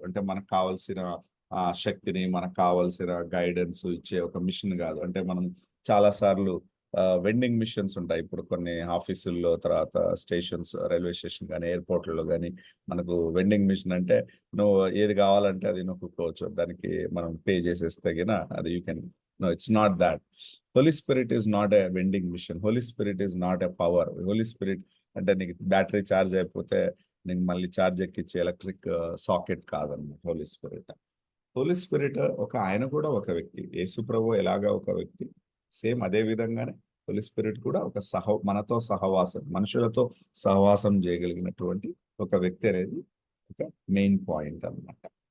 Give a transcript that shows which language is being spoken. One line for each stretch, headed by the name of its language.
Telugu: అంటే మనకు కావాల్సిన శక్తిని, మనకు కావాల్సిన గైడెన్స్ ఇచ్చే ఒక మిషన్ కాదు. అంటే మనం చాలా సార్లు వెండింగ్ మిషన్స్ ఉంటాయి ఇప్పుడు కొన్ని ఆఫీసుల్లో, తర్వాత స్టేషన్స్, రైల్వే స్టేషన్ కానీ ఎయిర్పోర్ట్లలో కానీ మనకు వెండింగ్ మిషన్ అంటే నువ్వు ఏది కావాలంటే అది నొక్కుకోవచ్చు, దానికి మనం పే చేసేస్తే గిన అది
English: You can. No, it's not that. Holy Spirit is not a vending machine. Holy Spirit is not a power.
Telugu: Holy Spirit అంటే నీకు బ్యాటరీ ఛార్జ్ అయిపోతే నీకు మళ్ళీ ఛార్జ్ ఎక్కించే ఎలక్ట్రిక్ సాకెట్ కాదన్నమాట హోలీ స్పిరిట్. హోలీ స్పిరిట్ ఆయన కూడా ఒక వ్యక్తి. యేసు ప్రభు ఎలాగా ఒక వ్యక్తి, సేమ్ అదే విధంగానే హోలీ స్పిరిట్ కూడా మనతో సహవాసం, మనుషులతో సహవాసం చేయగలిగినటువంటి ఒక వ్యక్తి అనేది ఒక మెయిన్ పాయింట్ అన్నమాట.